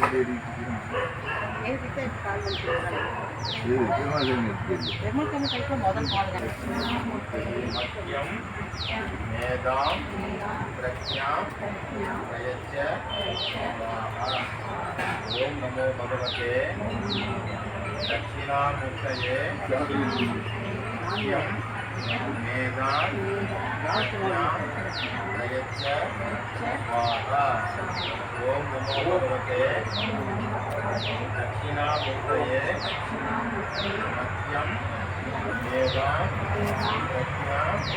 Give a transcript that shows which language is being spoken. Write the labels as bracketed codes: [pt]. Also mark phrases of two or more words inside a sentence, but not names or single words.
[sa] मेधां प्रज्ञां प्रयच्छ ओम् नमो भगवते दक्षिणामूर्तये मेधां प्रज्ञां प्रयच्छ स्वाहा ओम नमो भगवते दक्षिणामूर्तये मध्यम मेधां प्रज्ञां